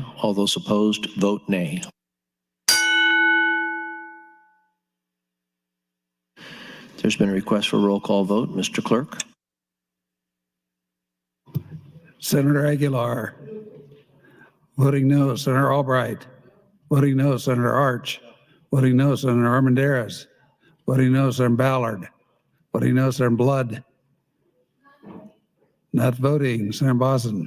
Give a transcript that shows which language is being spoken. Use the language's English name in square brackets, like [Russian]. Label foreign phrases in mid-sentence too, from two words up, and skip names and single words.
[English] All those opposed vote nay. There's been a request for a roll call vote. Mr. Clerk. Senator Aguilar. Voting no, Senator Albright. Voting no, Senator Arch. Voting no, Senator Armendariz. Voting no, Senator Ballard. Voting no, Senator Blood. Not voting, Senator Boson.